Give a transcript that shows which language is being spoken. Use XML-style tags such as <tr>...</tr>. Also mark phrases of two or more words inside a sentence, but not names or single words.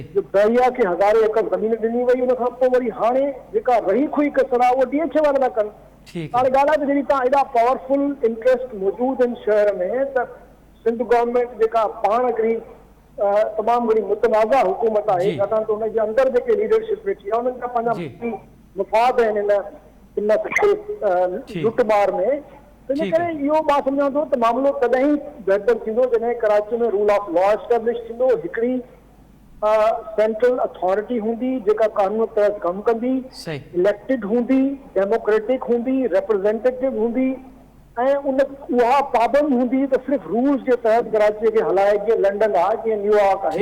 <sd>जो दरिया खे 1000 एकड़ ज़मीन ॾिनी वई। उन खां पोइ वरी हाणे जेका रही खुई कसर आहे उहा DH वारा था कनि। ठीक हाणे ॻाल्हि आहे त जॾहिं तव्हां एॾा</sd> <en>powerful interest</en> <sd>मौजूदु आहिनि शहर में, त सिंध गवर्नमेंट जेका पाण हिकिड़ी तमामु घणी मुतनाज़ा हुकूमत आहे, जी। छाकाणि त हुनजे अंदरि जेके लीडरशिप वेठी आहे उन्हनि जा जी। पंहिंजा मुफ़ाद आहिनि इन ठीक। लुटमार में। इन ठीक करे है। इहो मां सम्झां थो त मामिलो तॾहिं ई बहितर थींदो जॾहिं कराची में</sd> <en>rule of law establish</en> <sd>थींदो, हिकिड़ी</sd> <en>central authority</en> <sd>हूंदी जेका कानून तहत कमु कंदी, सही इलेक्टेड हूंदी, डेमोक्रेटिक हूंदी, रिप्रेजेंटेटिव हूंदी, ऐं उहा पाबंद हूंदी त सिर्फ़ु रूल्स जे तहत कराची खे हलाए। जीअं लंडन आहे, जीअं न्यूयॉर्क आहे।</sd>